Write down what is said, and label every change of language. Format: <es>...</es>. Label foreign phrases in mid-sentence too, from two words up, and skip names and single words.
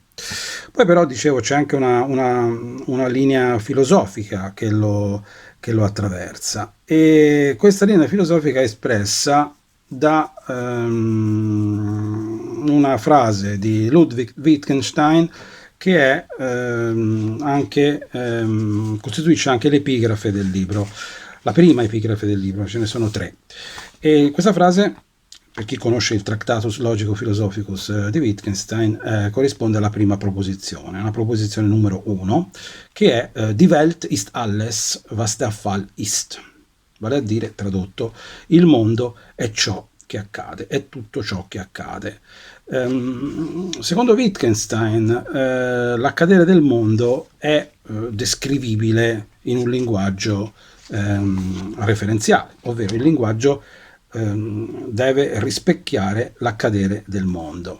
<it>Poi però, dicevo, c'è anche una linea filosofica che lo attraversa, e questa linea filosofica è espressa da una frase di Ludwig Wittgenstein, che è costituisce anche l'epigrafe del libro, la prima epigrafe del libro, ce ne sono 3. E questa frase, per chi conosce il Tractatus Logico-Philosophicus di Wittgenstein, corrisponde alla prima proposizione, una proposizione numero 1, che è</it> <de>Die Welt ist alles, was der Fall ist.</de> <it>Vale a dire, tradotto, il mondo è ciò che accade, è tutto ciò che accade. Secondo Wittgenstein, l'accadere del mondo è descrivibile in un linguaggio referenziale, ovvero il linguaggio deve rispecchiare l'accadere del mondo.</it>